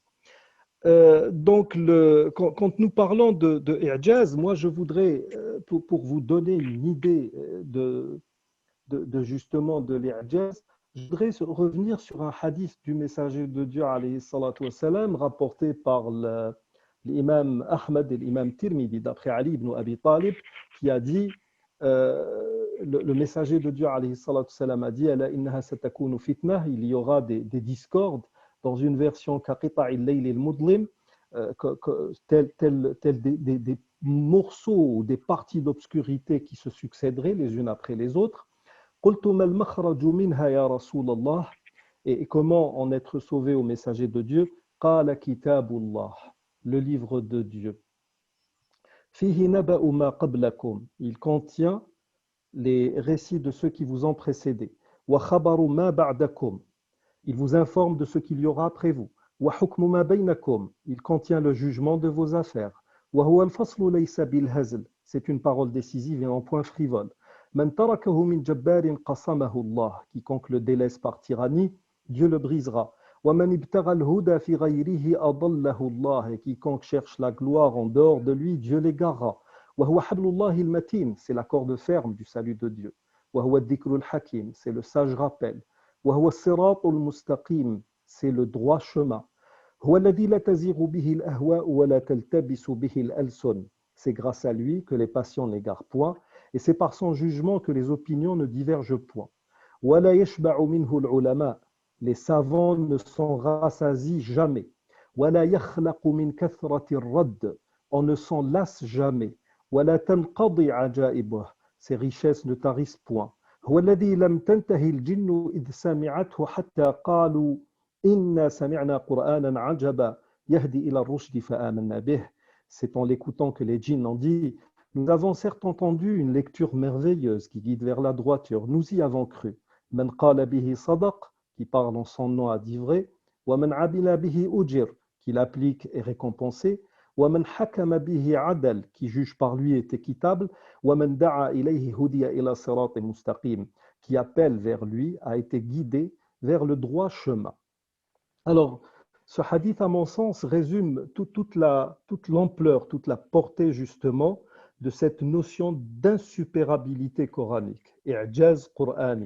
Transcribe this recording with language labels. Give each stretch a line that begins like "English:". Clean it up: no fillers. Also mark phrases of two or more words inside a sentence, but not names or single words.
French: Donc, quand nous parlons de i'jaz, moi je voudrais, pour vous donner une idée justement de l'i'jaz, je voudrais revenir sur un hadith du messager de Dieu
Arabic: عليه الصلاة والسلام,
French: rapporté par l'imam Ahmad et l'imam Tirmidhi, d'après Ali ibn Abi Talib, qui a dit, le messager de Dieu
Arabic: عليه الصلاة والسلام
French: a dit,
Arabic: ألا إنها ستكون فتنة,
French: il y aura des discordes, dans une version
Arabic: كقطع الليل المظلم,
French: tels des morceaux ou des parties d'obscurité qui se succéderaient les unes après les autres.
Arabic: قلت ما المخرج منها يا رسول الله,
French: et comment en être sauvé au messager de Dieu?
Arabic: قال كتاب الله,
French: le livre de Dieu.
Arabic: فيه نبأ ما قبلكم,
French: il contient les récits de ceux qui vous ont précédés.
Arabic: وخبر ما بعدكم,
French: il vous informe de ce qu'il y aura après vous.
Arabic: وحكم ما بينكم,
French: il contient le jugement de vos affaires.
Arabic: وهو الفصل ليس بالهزل,
French: C'est une parole décisive et en point frivole.
Arabic: من تركه من جبار قصمه الله.
French: Quiconque le délaisse par tyrannie, Dieu le brisera.
Arabic: ومن ابتغى الهدى في غيره أضله الله.
French: Et quiconque cherche la gloire en dehors de lui, Dieu l'égarera.
Arabic: وهو حبل الله المتين.
French: C'est la corde ferme du salut de Dieu.
Arabic: وهو الذكر الحكيم.
French: C'est le sage rappel.
Arabic: وهو الصراط المستقيم.
French: C'est le droit chemin.
Arabic: هو الذي لا تزيغ به الأهواء ولا تلتبس به الألسن.
French: C'est grâce à lui que les passions n'égarent point, et c'est par son jugement que les opinions ne divergent point.
Arabic: وَلَا يَشْبَعُ مِنْهُ الْعُلَمَاء.
French: Les savants ne s'en rassasient jamais.
Arabic: وَلَا يَخْلَقُ مِنْ كَثْرَةِ الرَّدِّ.
French: On ne s'en lasse jamais.
Arabic: وَلَا تَنْقَضِي عَجَائِبُهُ.
French: Ses richesses ne tarissent point.
Arabic: هُوَ الَّذِي لَمْ تَنْتَهِ الْجِنُّ إِذْ سَمِعَتْهُ حَتَّى قَالُوا إِنَّا سَمِعْنَا قُرْآنًا عَجَبًا يَهْدِي إِلَى الرُّشْدِ فَآمَنَّا بِهِ.
French: C'est en l'écoutant que les djinns ont dit « Nous avons certes entendu une lecture merveilleuse qui guide vers la droiture, nous y avons cru. »
Arabic: من قال به صدق,
French: qui parle en son nom a dit vrai.
Arabic: ومن عمل به أجر,
French: qui l'applique est récompensé.
Arabic: ومن حكم به عدل,
French: qui juge par lui est équitable.
Arabic: ومن دعا إليه هدي إلى صراط مستقيم,
French: qui appelle vers lui a été guidé vers le droit chemin. Alors, ce hadith, à mon sens, résume toute l'ampleur, toute la portée justement de cette notion d'insupérabilité coranique,
Arabic: إعجاز قرآني.